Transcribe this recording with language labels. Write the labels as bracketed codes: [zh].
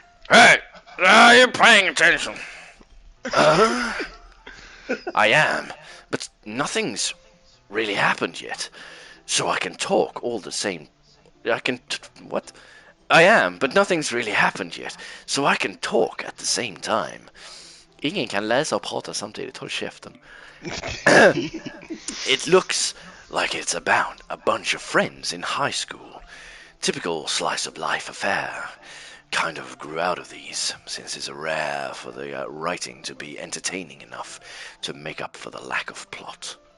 [en] Hey, are you paying attention? I am, but nothing's really happened yet, so I can talk all the same. What? I am, but nothing's really happened yet, so I can talk at the same time. [sv] Ingen kan läsa och prata samtidigt, håll käften. [en] It looks like it's about a bunch of friends in high school. Typical slice of life affair. Kind of grew out of these, since it's rare for the writing to be entertaining enough to make up for the lack of plot.